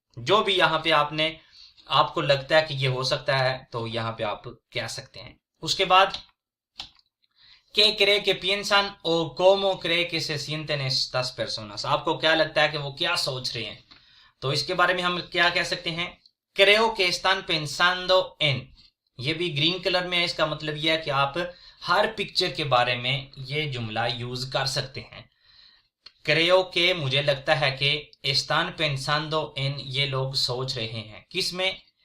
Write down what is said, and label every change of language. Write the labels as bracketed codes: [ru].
[hi] जो भी यहाँ पे आपको लगता है कि ये हो सकता है तो यहाँ पे आप कह सकते हैं। [es] उसके बाद ¿Qué cree que piensan o cómo cree que se sienten estas personas? [hi] आपको क्या लगता है कि वो क्या सोच रहे हैं? तो इसके बारे में हम क्या कह सकते हैं? [es] Creo que están pensando en, [hi] ये भी ग्रीन कलर में है, इसका मतलब यह है कि आप हर पिक्चर के बारे में ये जुमला यूज कर सकते हैं। [es] Creo que, [hi] मुझे लगता है कि, [es] están pensando en, [hi] ये लोग सोच रहे हैं किसमें?